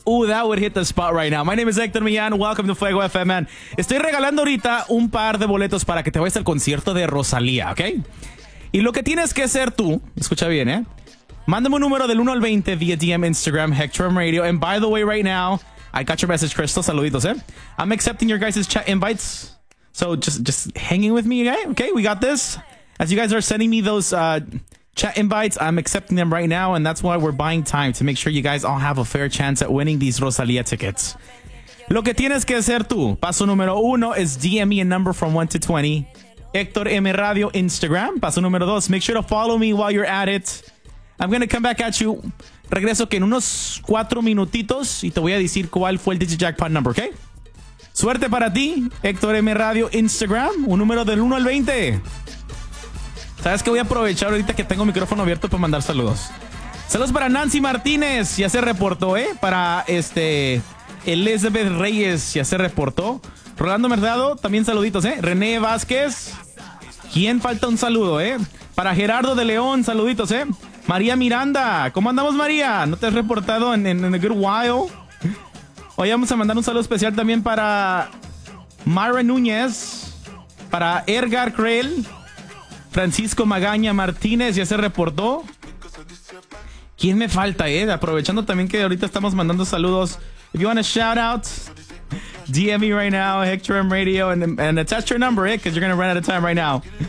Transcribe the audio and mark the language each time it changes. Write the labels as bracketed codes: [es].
[en] That would hit the spot right now. My name is Héctor Millán. Welcome to Fuego FM, man. [es] Estoy regalando ahorita un par de boletos para que te vayas al concierto de Rosalía, ¿ok? Y lo que tienes que hacer tú, escucha bien, ¿eh? Mándame un número del 1 al 20 via DM, Instagram, Héctor M Radio. [en] And by the way, right now, I got your message, Crystal. [es] Saluditos, ¿eh? [en] I'm accepting your guys' chat invites. So just hanging with me, ¿ok? Okay, we got this. As you guys are sending me those chat invites, I'm accepting them right now, and that's why we're buying time to make sure you guys all have a fair chance at winning these Rosalía tickets. [es] Lo que tienes que hacer tú, paso número uno es [en] DM me a number from 1 to 20. Héctor M Radio Instagram, [es] paso número dos, [en] make sure to follow me while you're at it. I'm going to come back at you. [es] Regreso que en unos 4 minutitos y te voy a decir cuál fue el DigiJackpot number, okay? Suerte para ti, Héctor M Radio Instagram, un número del 1 al 20. ¿Sabes qué? Voy a aprovechar ahorita que tengo micrófono abierto para mandar saludos. Saludos para Nancy Martínez, ya se reportó, ¿eh? Para Elizabeth Reyes, ya se reportó. Rolando Mercado, también saluditos, ¿eh? René Vázquez, ¿quién falta un saludo, eh? Para Gerardo de León, saluditos, ¿eh? María Miranda, ¿cómo andamos, María? ¿No te has reportado en [en] a good while? [es] Hoy vamos a mandar un saludo especial también para Mara Núñez, para Edgar Krell, Francisco Magaña Martínez, ya se reportó. ¿Quién me falta, eh? Aprovechando también que ahorita estamos mandando saludos. [en] If you want a shout out, DM me right now, Hector M Radio, and attach your number, because you're going to run out of time right now.